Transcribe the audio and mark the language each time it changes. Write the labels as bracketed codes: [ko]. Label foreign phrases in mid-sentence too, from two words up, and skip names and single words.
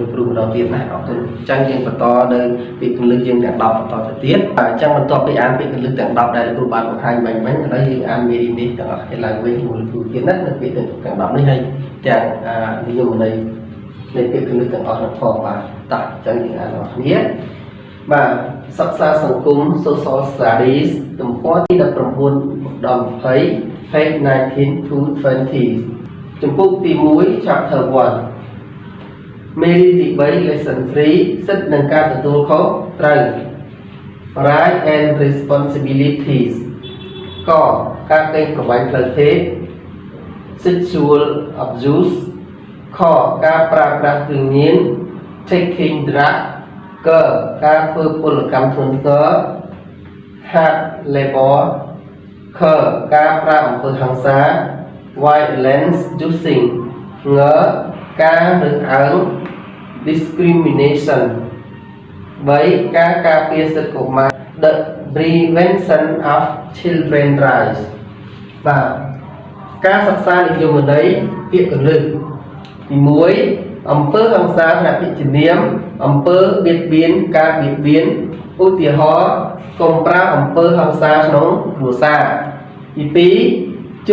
[km] គ្រូម្ដងទៀតណាអរគុណអញ្ចឹងយើងបន្តនៅពាក្យពលឹងយើងទាំង10បន្តទៅទៀតអញ្ចឹងបន្ទាប់ពីអានពាក្យពលឹងទាំង10ដែលលោកគ្រូបានបង្ហាញមិញឥឡូវយើងអានមេរៀននេះទាំងអស់គ្នាឡើងវិញជាមួយគ្រូទៀតណានៅពាក្យទាំង10នេះហើយទាំងនិយមន័យនៃពាក្យពលឹងទាំងអស់នោះផងបាទតោះអញ្ចឹងយើងអានទាំងអស់គ្នាបាទសិក្សាសង្គម [en] Social Studies [km] ទំព័រទី19ដល់20 [en] page 19 to [km] 20 ចំពុកទី1 chapter 1 មេរៀនទី3 lesson 3 សិទ្ធិនិងការទទួលខុសត្រូវ [en] right and responsibilities [km] កការកេងប្រវ័ញ្ចផ្លូវភេទ [en] sexual abuse [km] ខការប្រើប្រាស់គ្រឿងញៀន [en] taking drug [km] កការធ្វើពលកម្មធ្ងន់ធ្ងរ [en] hard labor [km] ខការប្រើអំពើហិង្សា [en] violence using [km] ងការរើសអើង discrimination 3ការការ ពារសិទ្ធិកុមារ [en] the prevention of children rights [km] បាទការសិក្សានិយមន័យពាក្យកលឹះទី1អំពើហិង្សាផ្នែកវិជ្ជមានអំពើបៀតបៀនការបៀតបៀនឧទាហរណ៍កុំប្រើអំពើហិង្សាក្នុងគ្រួសារទី2